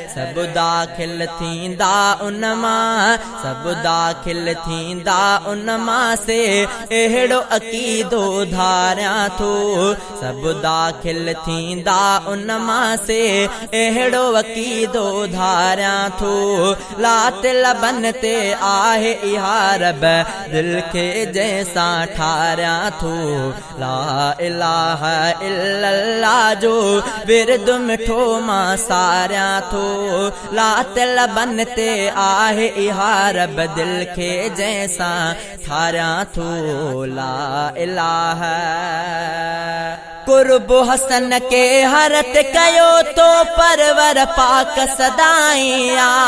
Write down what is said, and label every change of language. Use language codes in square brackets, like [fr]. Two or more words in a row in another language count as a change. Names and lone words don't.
[sd] سڀ داخل ٿيندا ان مان، سڀ داخل ٿيندا ان مان سي اهڙو عقيدو ڌاريان ٿو۔ سڀ داخل ٿيندا ان مان سي اهڙو عقيدو ڌاريان ٿو۔ لات لبن تي آهي اها رب دل کي جنهن سان ٺاريان ٿو۔ [ar] لا الہ الا اللہ [sd] جو ورد مٺو مان ساريان ٿو۔ لات لبن تي آهي اها رب دل کي جنهن سان ٺاريان ٿو۔ [ar] لا الہ [sd] قرب حسن کي هر هٿ ڪيو تو پرور پاڪ سدائين آ۔